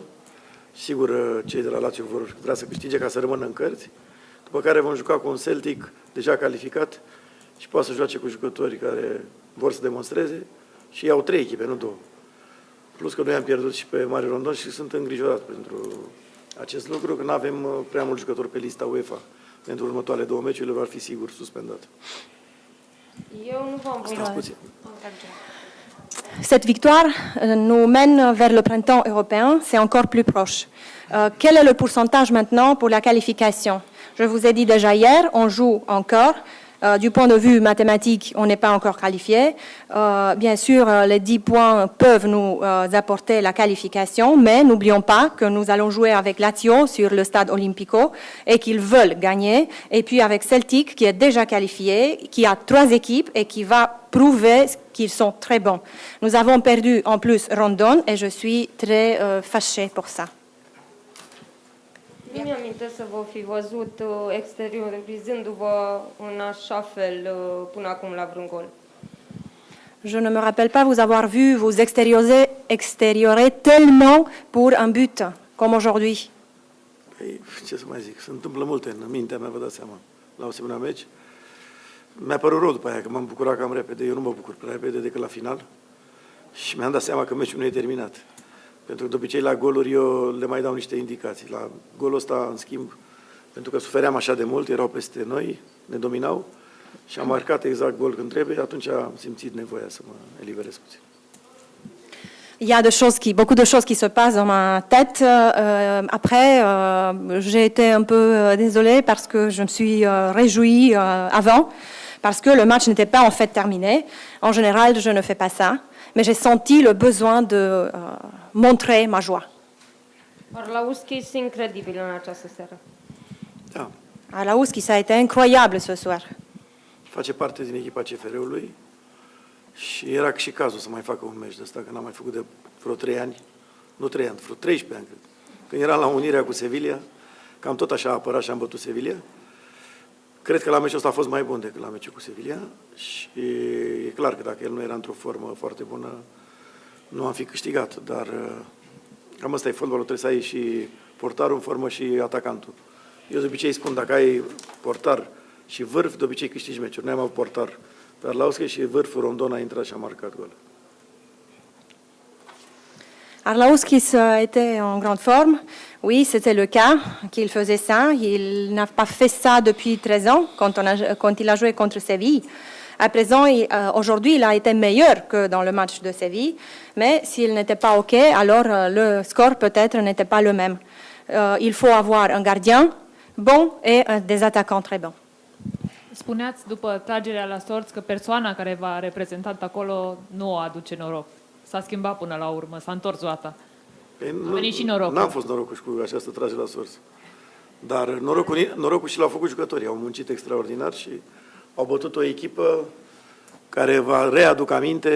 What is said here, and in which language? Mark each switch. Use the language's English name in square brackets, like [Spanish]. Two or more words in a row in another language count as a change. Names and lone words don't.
[Romanian] Sigur, cei de la Lazio vor vrea să câștige ca să rămână în cărți, după care vom juca cu un Celtic deja calificat și poate să joace cu jucători care vor să demonstreze și iau 3 echipe, nu 2. Plus că noi am pierdut și pe Mare Rondon și sunt îngrijorat pentru acest lucru, că nu avem prea mulți jucători pe lista UEFA. Pentru următoarele 2 meciuri va fi sigur suspendat. Eu nu v-am Stați [French] Cette victoire nous mène vers le printemps européen, c'est encore plus proche. Quel est le pourcentage maintenant pour la qualification? Je vous ai dit déjà hier, on joue encore. Du point de vue mathématique, on n'est pas encore qualifié. Bien sûr, les 10 points peuvent nous apporter la qualification, mais n'oublions pas que nous allons jouer avec Lazio sur le stade Olimpico et qu'ils veulent gagner. Et puis avec Celtic, qui est déjà qualifié, qui a 3 équipes et qui va prouver qu'ils sont très bons. Nous avons perdu en plus Rondon et je suis très fâchée pour ça. [Romanian] Nu mi-amintesc să vă fi văzut exteriorizându-vă în așa fel până acum la vreun gol. [French] Je ne me rappelle pas vous avoir vu vous extériorer tellement pour un but comme aujourd'hui. [Romanian] Păi, ce să mai zic, se întâmplă multe în mintea mea, vă dați seama, la o asemenea meci. Mi-a părut rău după aia, că m-am bucurat cam repede. Eu nu mă bucur prea repede decât la final. Și mi-am dat seama că meciul nu e terminat. Pentru că de obicei la goluri eu le mai dau niște indicații. La golul ăsta, în schimb, pentru că sufeream așa de mult, erau peste noi, ne dominau și am marcat exact gol când trebuie, atunci am simțit nevoia să mă eliberez puțin. [French] Il y a beaucoup de choses qui se passent dans ma tête. Après, j'ai été un peu désolée parce que je me suis réjouie avant, parce que le match n'était pas en fait terminé. En général, je ne fais pas ça, mais j'ai senti le besoin de montrer ma joie. [Romanian] Arlauski este incredibil în această seară. Da. Arlauski, [French] ça a été incroyable ce soir. [Romanian] Face parte din echipa CFR-ului și era și cazul să mai facă un meci de ăsta, că n-am mai făcut de vreo 3 ani. Nu 3 ani, vreo 13 ani, cred. Când eram la Unirea cu Sevilla, cam tot așa a apărat și am bătut Sevilla. Cred că la meciul ăsta a fost mai bun decât la meciul cu Sevilla și e clar că dacă el nu era într-o formă foarte bună, nu am fi câștigat, dar cam ăsta e fotbalul, trebuie să ai și portarul în formă și atacantul. Eu de obicei spun, dacă ai portar și vârf, de obicei câștigi meciuri. Noi am avut portar pe Arlauski și vârful Rondon a intrat și a marcat gol. [French] Arlauskis était en grande forme. Oui, c'était le cas qu'il faisait ça. Il n'a pas fait ça depuis 13 ans quand il a joué contre Séville. À présent, aujourd'hui, il a été meilleur que dans le match de Séville. Mais s'il n'était pas OK, alors le score peut-être n'était pas le même. Il faut avoir un gardien bon et des attaquants très bons. [Romanian] Spuneați după tragerea la sorți că persoana care v-a reprezentat acolo nu o aduce noroc. S-a schimbat până la urmă, s-a întors roata. A venit și norocul. N-am fost norocul cu această tragere la sorți. Dar norocul și l-au făcut jucătorii. Au muncit extraordinar și au bătut o echipă care va readuc aminte.